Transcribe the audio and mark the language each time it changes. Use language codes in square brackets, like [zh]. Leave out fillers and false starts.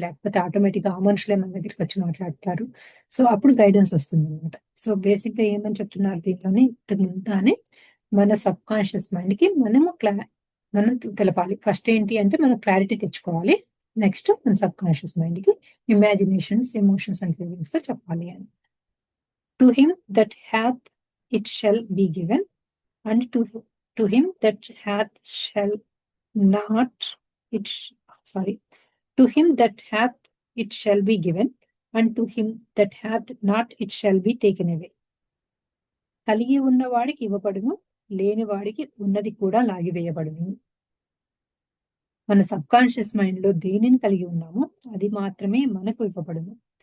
[te] లేకపోతే ఆటోమేటిక్‌గా ఆ మనుషులే మన దగ్గరికొచ్చి మాట్లాడతారు. సో, అప్పుడు గైడెన్స్ వస్తుందనమాట. సో, బేసిక్‌గా ఏమని చెప్తున్నారు దీంట్లోని ఇంతకు ముందుగానే మన సబ్‌కాన్షియస్ మైండ్‌కి మనం తెలపాలి. ఫస్ట్ ఏంటి అంటే మనం క్లారిటీ తెచ్చుకోవాలి. నెక్స్ట్ మన సబ్‌కాన్షియస్ మైండ్‌కి ఇమాజినేషన్స్, ఎమోషన్స్ అండ్ ఫీలింగ్స్‌తో చెప్పాలి అని. [en] To him that hath it shall be given and to him that hath shall not it sh- sorry to him that hath it shall be given, and to him that hath not it shall be taken away. [te] కలిగి ఉన్నవాడికి ఇవ్వబడును, లేని వాడికి ఉన్నది కూడా లాగివేయబడును. మన sub conscious mind లో దేనిని కలిగి ఉన్నామో అది మాత్రమే మనకు ఇవ్వబడును.